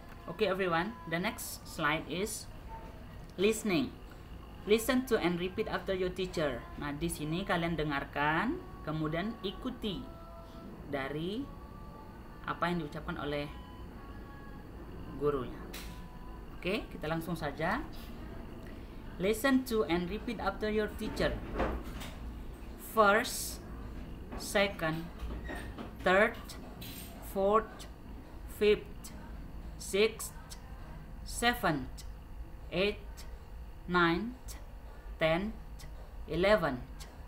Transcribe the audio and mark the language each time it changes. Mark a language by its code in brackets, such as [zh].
[en] Okay everyone, the next slide is listening. Listen to and repeat after your teacher. [id] Nah, di sini kalian dengarkan, kemudian ikuti dari apa yang diucapkan oleh gurunya. Oke, kita langsung saja. [en] Listen to and repeat after your teacher. First, second, third, fourth, fifth, sixth, seventh, eighth, ninth, 10th, 11th,